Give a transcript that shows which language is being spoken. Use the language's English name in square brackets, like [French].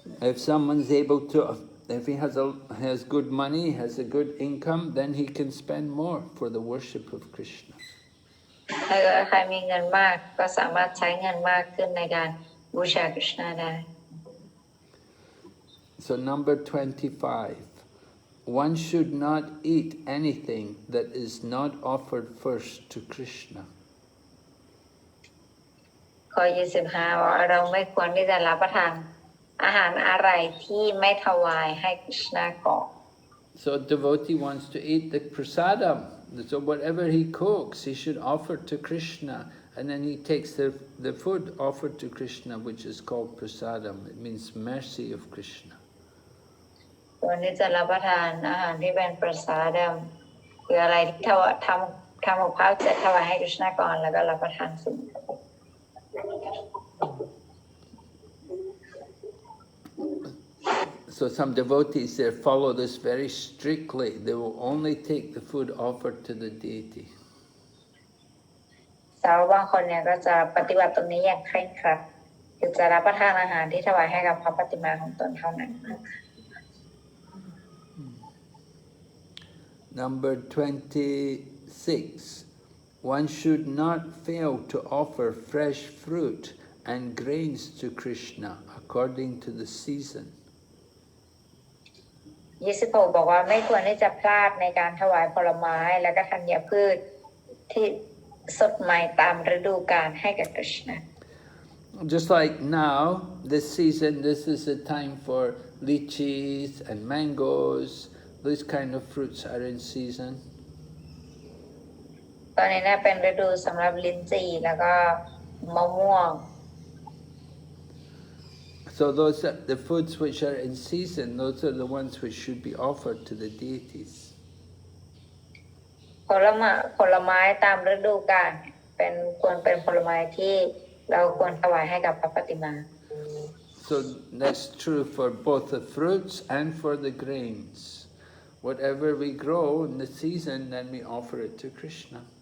[English] If someone's able to, if he has good money, has a good income, then he can spend more for the worship of Krishna. [Thai] ถ้าเกิดใครมีเงินมากก็สามารถใช้เงินมากขึ้นในการบูชาคริชนาได้ [English] So number 25, one should not eat anything that is not offered first to Krishna. [Thai] ข้อ 25 ว่าเราไม่ควรที่จะรับประทานอาหารอะไรที่ไม่ถวายให้คริชนาก่อน [English] So a devotee wants to eat the prasadam. So whatever he cooks, he should offer to Krishna. And then he takes the food offered to Krishna, which is called prasadam. It means mercy of Krishna. [Thai] ควรที่จะรับประทานอาหารที่เป็นประสาดัมคืออะไรที่ทำกับข้าวเสร็จถวายให้คริชนาก่อนแล้วก็รับประทานสิ่ง [English] So some devotees there follow this very strictly. They will only take the food offered to the deity. [Thai] สาวบางคนเนี่ยก็จะปฏิบัติตรงนี้อย่างเคร่งครัดคือจะรับประทานอาหารที่ถวายให้กับพระปฏิมาของตนเท่านั้น [English] Number 26. One should not fail to offer fresh fruit and grains to Krishna according to the season. [Thai] 26 บอกว่าไม่ควรที่จะพลาดในการถวายผลไม้และก็ธัญพืชที่สดใหม่ตามฤดูกาลให้กับคริชนา [English] Just like now, this season, this is the time for lychees and mangoes. These kind of fruits are in season. [Thai] ตอนนี้เนี่ยเป็นฤดูสำหรับลิ้นจี่แล้วก็มะม่วง [English] So those are the foods which are in season. Those are the ones which should be offered to the deities. [Thai] ผลไม้ตามฤดูกาลควรเป็นผลไม้ที่เราควรถวายให้กับพระปฏิมา [English] So that's true for both the fruits and for the grains. Whatever we grow in the season, then we offer it to Krishna.